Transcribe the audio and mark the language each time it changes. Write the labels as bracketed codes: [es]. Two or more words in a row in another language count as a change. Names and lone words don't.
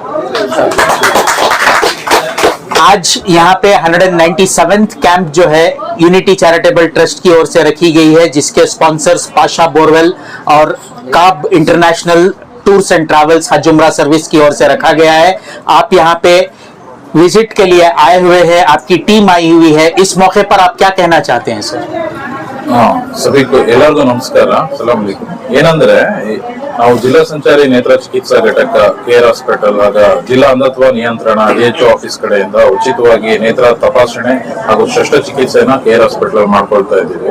[hi] आज यहाँ पे 197th कैंप जो है यूनिटी चैरिटेबल ट्रस्ट की ओर से रखी गई है, जिसके स्पॉन्सर्स पाशा बोरवेल और काब इंटरनेशनल टूर्स एंड ट्रैवल्स हज उम्रा सर्विस की ओर से रखा गया है। आप यहाँ पे विजिट के लिए आए हुए हैं, आपकी टीम आई हुई है। इस मौके पर आप क्या कहना चाहते हैं सर? [kn] ಸಭೆಗೂ ಎಲ್ಲರಿಗೂ ನಮಸ್ಕಾರ, [ar] سلام عليكم. [kn] ಏನಂದ್ರೆ ನಾವು ಜಿಲ್ಲಾ ಸಂಚಾರಿ ನೇತ್ರ ಚಿಕಿತ್ಸಾ ಘಟಕ ಕೇರ್ ಹಾಸ್ಪಿಟಲ್ ಆಗ ಜಿಲ್ಲಾ ಅಂಧತ್ವ ನಿಯಂತ್ರಣ AHO ಆಫೀಸ್ ಕಡೆಯಿಂದ ಉಚಿತವಾಗಿ ನೇತ್ರ ತಪಾಸಣೆ ಹಾಗೂ ಶಸ್ತ್ರಚಿಕಿತ್ಸೆನ ಕೇರ್ ಹಾಸ್ಪಿಟಲ್ ಮಾಡ್ಕೊಳ್ತಾ ಇದ್ದೀವಿ.